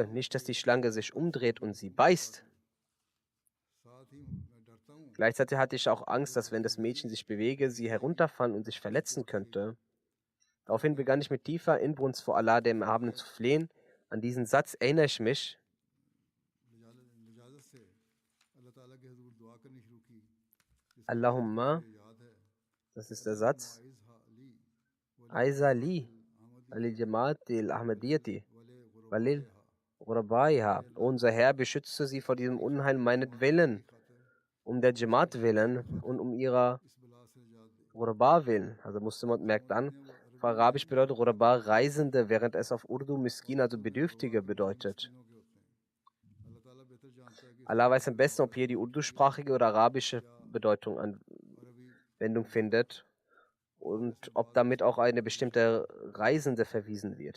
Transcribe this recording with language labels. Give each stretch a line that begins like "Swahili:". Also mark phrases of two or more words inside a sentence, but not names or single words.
German: Nicht, dass die Schlange sich umdreht und sie beißt. Gleichzeitig hatte ich auch Angst, dass wenn das Mädchen sich bewege, sie herunterfallen und sich verletzen könnte. Daraufhin begann ich mit tiefer Inbrunst vor Allah, dem Erhabenen, zu flehen. An diesen Satz erinnere ich mich. Allahumma, das ist der Satz.
Arabic: عزة لي، للجماعة الأحمدية، ولغربائها.
German: Unser Herr beschützte sie vor diesem Unheil meinetwillen, um der Jamaat willen und um ihrer Ghuraba willen. Also Musleh Maud merkt an, auf Arabisch bedeutet Ghuraba Reisende, während es auf Urdu Miskin, also Bedürftige, bedeutet. Allah weiß am besten, ob hier die urdusprachige oder arabische Bedeutung Anwendung findet und ob damit auch eine bestimmte Reisende verwiesen wird.